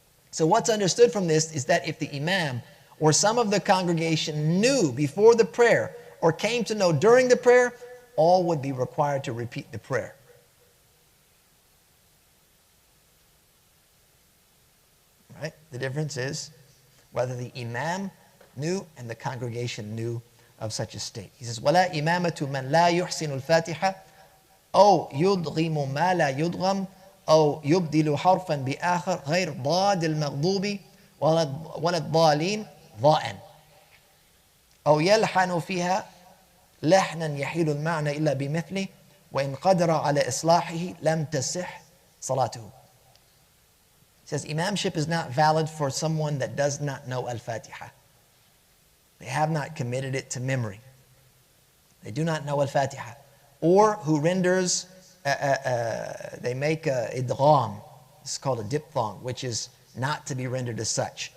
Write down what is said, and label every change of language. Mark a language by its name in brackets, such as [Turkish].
[English] So what's understood from this is that if the imam or some of the congregation knew before the prayer or came to know during the prayer, all would be required to repeat the prayer. Right? The difference is whether the imam knew and the congregation knew of such a state. He says, [Arabic] وَلَا إِمَامَةُ مَنْ لَا يُحْسِنُ الْفَاتِحَةِ أو يدغم ما لا يدغم أو يبدل حرفا بآخر غير ضاد المغضوب ولا الضالين ضاء أو يلحن فيها لحنا يحيل المعنى إلا بمثله وإن قدر على إصلاحه لم تصح صلاته. [English] He says imamship is not valid for someone that does not know Al-Fatiha. They have not committed it to memory. They do not know Al-Fatiha. Or who renders, they make a idgham. It's called a diphthong, which is not to be rendered as such.